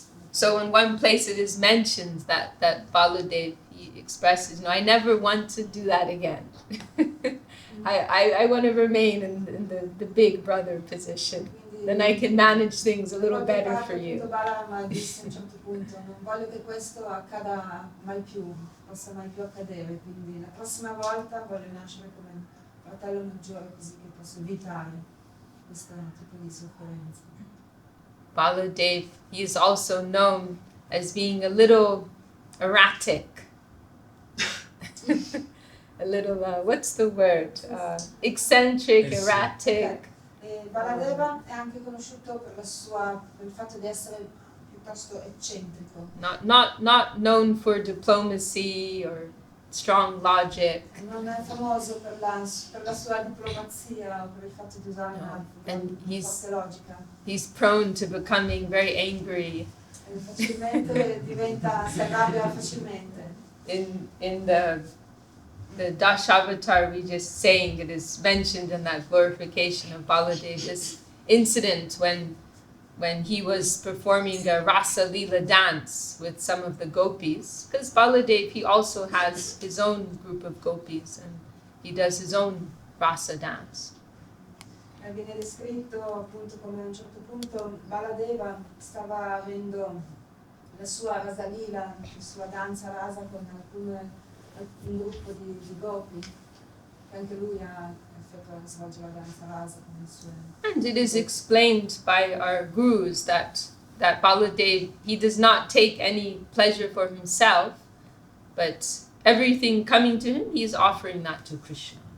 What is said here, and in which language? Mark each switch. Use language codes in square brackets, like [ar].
[en] So in one place it is mentioned that Baladeva, he expresses, I never want to do that again. I want to remain in the big brother position. Then I can manage things a little better for you. [it] Balarama disse a un certo punto, non voglio che questo accada mai più, possa mai più accadere, quindi la prossima volta voglio nascere come fratello maggiore così che posso evitare questo tipo di sofferenza. [en] Baladeva, he is also known as being a little erratic. A little, what's the word? Eccentric, erratic. [it] Baladeva è anche conosciuto per il fatto di essere piuttosto eccentrico. [en] Not known for diplomacy or strong logic. [it] Non è famoso per la sua diplomazia o per il fatto di usare una forte logica. [en] He's prone to becoming very angry. [it] Facilmente si arrabbia facilmente. [en] In the Dasavatar we just saying, it is mentioned in that glorification of Baladeva, incident when he was performing a Rasa Lila dance with some of the gopis, because Baladev, he also has his own group of gopis and he does his own Rasa dance. [it] Viene descritto appunto come a un certo punto Baladeva stava avendo la sua rasalila, la sua danza rasa con un gruppo di gopi, che anche lui ha svolge la danza rasa con le sue. [en] And it is explained by our gurus that Baladev, he does not take any pleasure for himself, but everything coming to him, he is offering that to Krishna.